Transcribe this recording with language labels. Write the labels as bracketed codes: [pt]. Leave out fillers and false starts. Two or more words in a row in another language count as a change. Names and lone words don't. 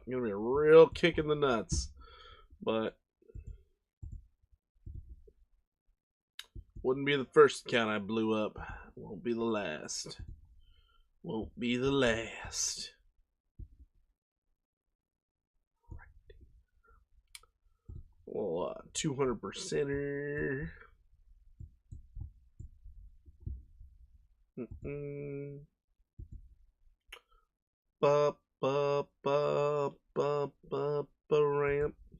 [en] It's gonna be a real kick in the nuts. But wouldn't be the first account I blew up. Won't be the last. Won't be the last. Well, 200%er. Ba ba ba ba ba ba ramp.